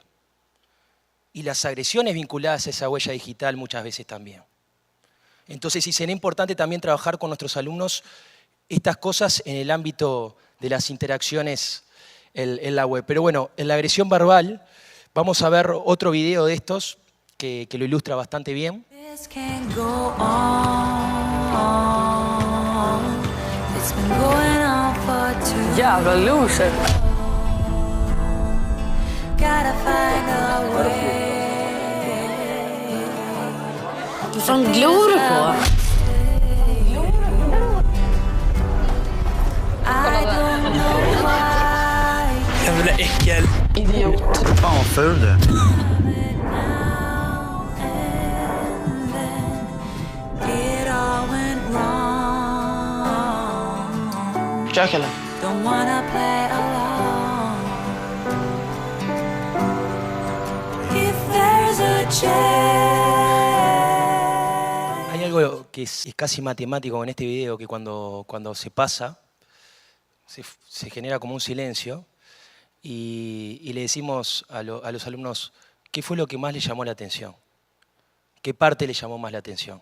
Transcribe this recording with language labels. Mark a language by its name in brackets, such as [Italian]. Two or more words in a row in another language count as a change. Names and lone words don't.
[Spanish] Y las agresiones vinculadas a esa huella digital muchas veces también. Entonces sí será importante también trabajar con nuestros alumnos estas cosas en el ámbito de las interacciones en la web. Pero bueno, en la agresión verbal vamos a ver otro video de estos que lo ilustra bastante bien. [Swedish] Jävla loser. Vad fan glor du på? Jävla äckel. Idiot. Fan vad ful du är. Försök eller? [Spanish] Hay algo que es casi matemático en este video, que cuando se pasa, se genera como un silencio y le decimos a los alumnos qué fue lo que más les llamó la atención, qué parte les llamó más la atención.